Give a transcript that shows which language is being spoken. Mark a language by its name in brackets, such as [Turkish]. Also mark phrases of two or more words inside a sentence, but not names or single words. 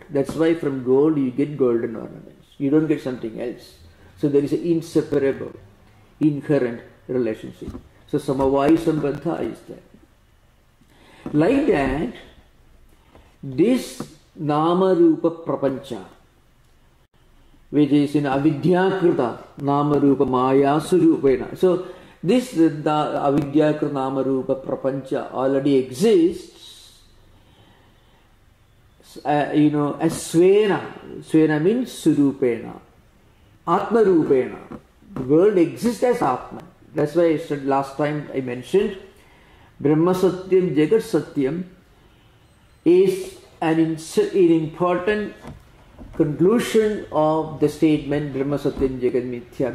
[English] That's why from gold you get golden ornaments. You don't get something else. So there is an inseparable, inherent relationship. So [Sanskrit] samavai sambandha [English] is there. Like that, this [Sanskrit] nama rupa prapancha, [English] which is in [Sanskrit] avidyakrita nama rupa maya surupena. [English] So this [Sanskrit] avidyakrita nama rupa prapancha [English] already exists. As Svena. [Sanskrit] Svena means Surupena. Atma Rupena. [English] The world exists as Atma. That's why I said last time I mentioned [Sanskrit] Brahma Satyam, Jagat Satyam [English] is an important conclusion of the statement [Sanskrit] Brahma Satyam Jagat Mithya.